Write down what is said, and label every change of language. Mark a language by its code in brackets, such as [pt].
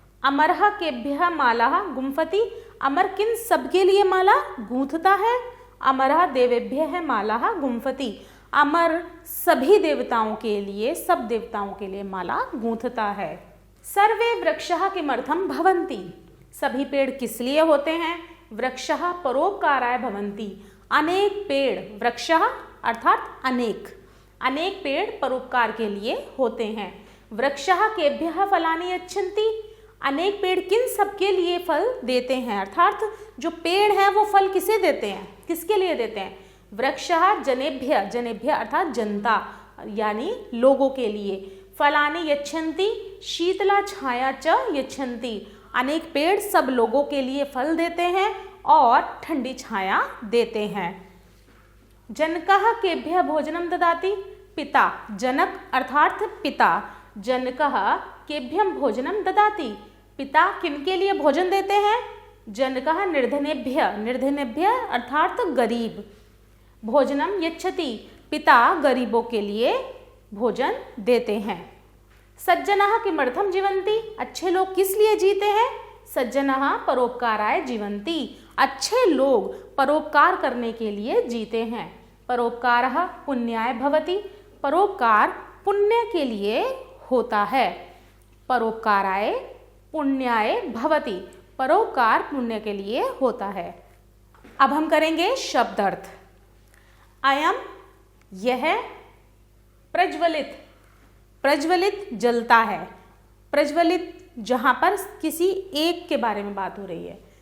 [sa] अमरः केभ्यः मालाः गुम्फति। [hi] अमर किन सबके लिए माला गूंथता है। [sa] अमरः देवेभ्यः मालाः गुम्फति। [hi] अमर सभी देवताओं के लिए, सब देवताओं के लिए माला गूंथता है। [sa] सर्वे वृक्षः किमर्थं भवन्ति। [hi] सभी पेड़ किस लिए होते हैं। [sa] वृक्षः परोपकाराय भवन्ति। [hi] अनेक पेड़, वृक्षः अर्थात अनेक, अनेक पेड़ परोपकार के लिए होते हैं। [sa] वृक्षः केभ्यः फलानि यच्छन्ति। [hi] अनेक पेड़ किन सबके लिए फल देते हैं, अर्थात जो पेड़ हैं वो फल किसे देते हैं, किसके लिए देते हैं। [sa] वृक्षः जनेभ्य, जनेभ्य [hi] अर्थात जनता यानी लोगों के लिए। [sa] फलानि यच्छन्ति शीतला छाया च यच्छन्ति। [hi] अनेक पेड़ सब लोगों के लिए फल देते हैं और ठंडी छाया देते हैं। [sa] जनकः केभ्यः भोजनम ददाति। [hi] पिता, जनक अर्थात पिता। [sa] जनकः केभ्यं भोजनम ददाति। [hi] पिता किनके लिए भोजन देते हैं। [sa] जनकः निर्धनेभ्य, निर्धनेभ्य [hi] अर्थात गरीब। [sa] भोजनम यच्छति। [hi] पिता गरीबों के लिए भोजन देते हैं। [sa] सज्जनः किमर्थं जीवन्ति। [hi] अच्छे लोग किस लिए जीते हैं। [sa] सज्जनः परोपकाराय जीवन्ति। [hi] अच्छे लोग परोपकार करने के लिए जीते हैं। [sa] परोपकारः पुण्याय भवति। [hi] परोपकार पुण्य के लिए होता है। [sa] परोपकाराय पुण्याय भवति। [hi] परोपकार पुण्य के लिए होता है। अब हम करेंगे शब्दार्थ। अयम यह, प्रज्वलित, प्रज्वलित जलता है। प्रज्वलित जहाँ पर किसी एक के बारे में बात हो रही है।